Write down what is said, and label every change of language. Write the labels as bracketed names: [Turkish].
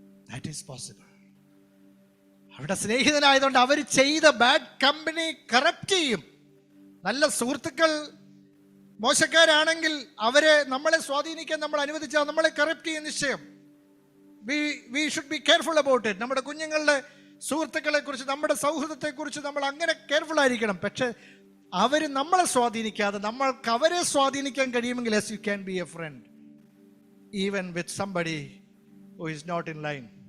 [English] That is possible. [Malayalam] അവിടെ സ്നേഹിതനായതുകൊണ്ട് അവർ ചെയ്ത bad company corrupt ചെയ്യും. നല്ല സുഹൃത്തുക്കൾ മോശക്കാരാണെങ്കിൽ അവരെ നമ്മളെ സ്വാധീനിക്കാൻ നമ്മൾ അനുവദിച്ചാൽ നമ്മളെ കറപ്റ്റ് ചെയ്യും നിശ്ചയം. [English] We should be careful about it. [Malayalam] നമ്മുടെ കുഞ്ഞുങ്ങളുടെ സുഹൃത്തുക്കളെ കുറിച്ച്, നമ്മുടെ സൗഹൃദത്തെ കുറിച്ച് നമ്മൾ അങ്ങനെ കെയർഫുൾ ആയിരിക്കണം. പക്ഷെ അവർ നമ്മളെ സ്വാധീനിക്കാതെ നമ്മൾക്ക് അവരെ സ്വാധീനിക്കാൻ കഴിയുമെങ്കിൽ [English] yes, you can be a friend even with somebody who is not in line.